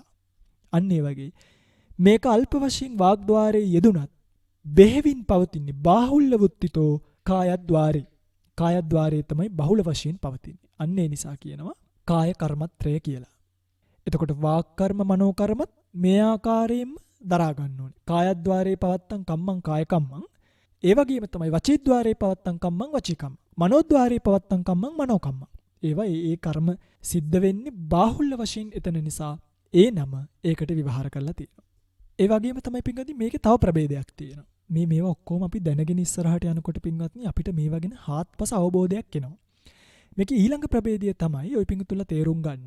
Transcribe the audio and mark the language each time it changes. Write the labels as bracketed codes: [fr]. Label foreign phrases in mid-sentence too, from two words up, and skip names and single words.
[si] අන්න ඒ වගේ මේක අල්ප වශයෙන් වාග්ද්වාරයේ යෙදුනත් බෙහෙවින් පවතින්නේ [pi] බාහුල්‍ය වුත්තිතෝ කායද්්වාරේ. [si] කායද්්වාරයේ තමයි බහුල වශයෙන් පවතින්නේ. අන්න ඒ නිසා කියනවා කාය කර්මත්‍රය කියලා. එතකොට වාක් කර්ම, මනෝ කර්මත් මේ ආකාරයෙන්ම දරා ගන්න ඕනේ. [pi] කායද්්වාරේ පවත්තං කම්මං කාය කම්මං. [si] ඒ වගේම තමයි [pi] වචීද්්වාරේ පවත්තං කම්මං වචී කම්මං. මනෝද්්වාරේ පවත්තං කම්මං මනෝ කම්මං. [si] ඒවා ඒ කර්ම සිද්ධ වෙන්නේ බාහුල්‍ය වශයෙන් එතන නිසා ඒ නම ඒකට විවහාර කරලා තියෙනවා. ඒ වගේම තමයි පින්වත්නි මේකේ තව ප්‍රභේදයක් තියෙනවා. මේවා ඔක්කොම අපි දැනගෙන ඉස්සරහට යනකොට පින්වත්නි අපිට මේවා ගැන හාත්පස අවබෝධයක් එනවා. මේකේ ඊළඟ ප්‍රභේදය තමයි ඔය පින්තුලා තේරුම් ගන්න.